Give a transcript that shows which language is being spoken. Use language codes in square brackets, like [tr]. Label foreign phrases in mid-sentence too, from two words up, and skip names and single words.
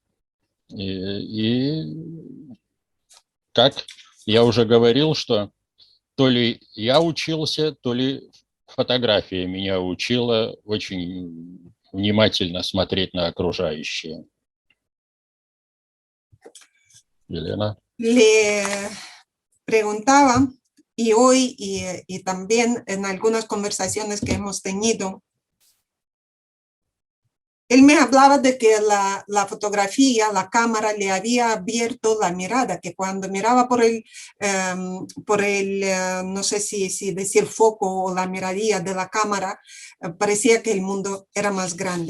[ru] И как я уже говорил, что то ли я учился, то ли фотография меня учила очень внимательно смотреть на окружающее. Елена? [es] Le preguntaba, y hoy y también en algunas conversaciones que hemos tenido, él me hablaba de que la fotografía, la cámara le había abierto la mirada, que cuando miraba por el no sé si decir foco o la miradilla de la cámara, parecía que el mundo era más grande.